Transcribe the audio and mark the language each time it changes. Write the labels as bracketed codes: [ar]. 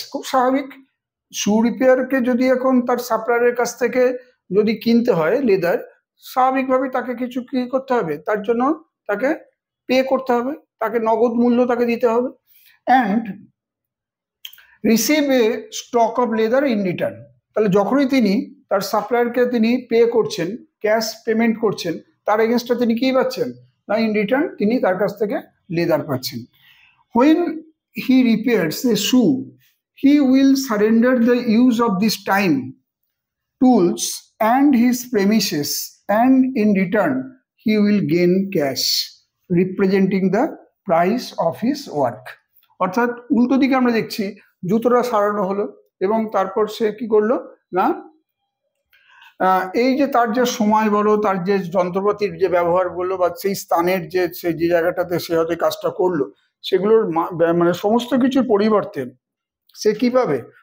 [bn] খুব স্বাভাবিক, শু রিপেয়ারকে যদি এখন তার সাপ্লায়ারের কাছ থেকে যদি কিনতে হয় লেদার, স্বাভাবিকভাবে তাকে কিছু কি করতে হবে, তার জন্য তাকে পে করতে হবে, তাকে নগদ মূল্য তাকে দিতে হবে। [en] And receive a stock of leather in return. [bn] তাহলে যখনই তিনি তার সাপ্লায়ারকে তিনি পে করছেন, ক্যাশ পেমেন্ট করছেন, তার এগেনস্টে তিনি কি পাচ্ছেন না, ইন রিটার্ন তিনি তার কাছ থেকে লেদার পাচ্ছেন। [en] When he repairs a shoe, he will surrender the use of this time, tools and his premises, and in return he will gain cash representing the price of his work. [bn] অর্থাৎ উল্টো দিকে আমরা দেখছি জুতোটা সারানো হলো এবং তারপর সে কি করলো না এই যে তার যে সময় বলো, তার যে যন্ত্রপাতির যে ব্যবহার বললো বা সেই স্থানের যে জায়গাটাতে সে হয়তো কাজটা করলো সেগুলোর মানে সমস্ত কিছুর পরিবর্তে সে কি পাবে?